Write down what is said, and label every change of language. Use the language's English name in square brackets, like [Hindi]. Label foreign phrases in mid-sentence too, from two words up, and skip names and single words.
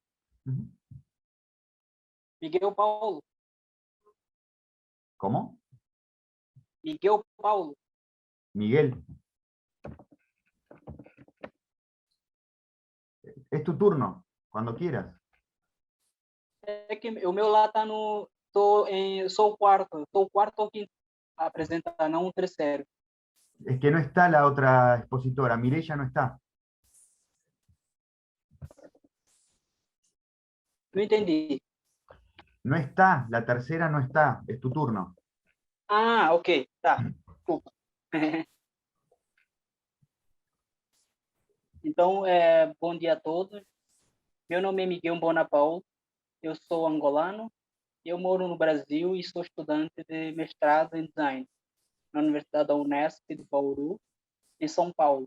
[Spanish] Miguel Paulo? ¿Cómo? Miguel Paulo. Miguel. Es tu turno, cuando quieras. [Portuguese] É que o meu lá tá no... Sou o quarto. Estou o quarto ou quinto a apresentar, não o terceiro. [Spanish] Es que no está la otra expositora, Mireya no está. [Portuguese] Não entendi. [Spanish] No está, la tercera no está, es tu turno. [Portuguese] Ah, ok. Tá. Desculpa. Então, bom dia a todos. Meu nome é Miguel Bonapaulo. Eu sou angolano. Eu moro no Brasil e sou estudante de mestrado em design na Universidade da Unesp de Bauru, em São Paulo.